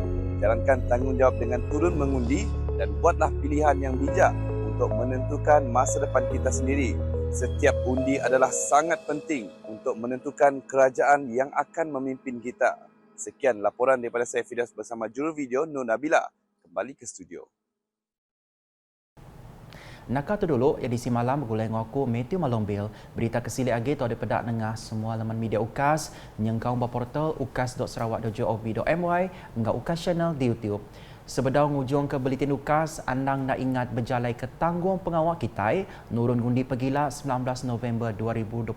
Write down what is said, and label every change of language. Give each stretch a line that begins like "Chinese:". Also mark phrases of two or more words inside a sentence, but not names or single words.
Malay: Jalankan tanggungjawab dengan turun mengundi dan buatlah pilihan yang bijak untuk menentukan masa depan kita sendiri. Setiap undi adalah sangat penting untuk menentukan kerajaan yang akan memimpin kita. Sekian laporan daripada saya Fidas bersama juru video Nur Nabila. Kembali ke studio.
Iban: Nakal tu dulu edisi malam bergulai dengan aku Matthew Malombil. Berita kesilik lagi tu ada pedak nengah semua laman media UKAS, nyengkau portal ukas.sarawak.gov.my hingga UKAS channel di YouTube. Sebedau ngujung ke Buletin UKAS, andang nak ingat berjalai ke tanggung pengawal kita nurun ngundi pegila 19 November 2022.